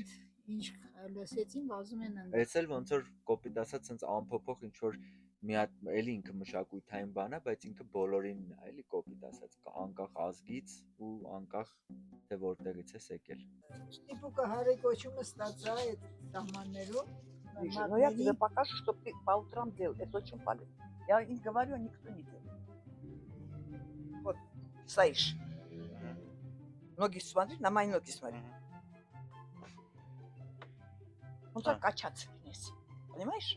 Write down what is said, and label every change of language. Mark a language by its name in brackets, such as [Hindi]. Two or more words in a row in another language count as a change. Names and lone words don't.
[Armenian] Ինչ լսեցին, վազում են անդր։ Էս էլ ոնց որ կոպիտ ասած sense ամփոփող ինչ որ մի հատ էլի ինքը մշակութային բան է, բայց ինքը բոլորին է, էլի կոպիտ ասած, անկախ ազգից ու անկախ թե որտեղից է եկել։ Տիպուկը հարեկոչումը ստացա այդ սահմաններում։ [Russian] Но я тебе покажу, что ты по утрам делал. Это очень полезно. Я не говорю, а никто не делает. Вот, стоишь. Ноги смотри, на мои ноги смотри. Он так качаться вниз. Понимаешь?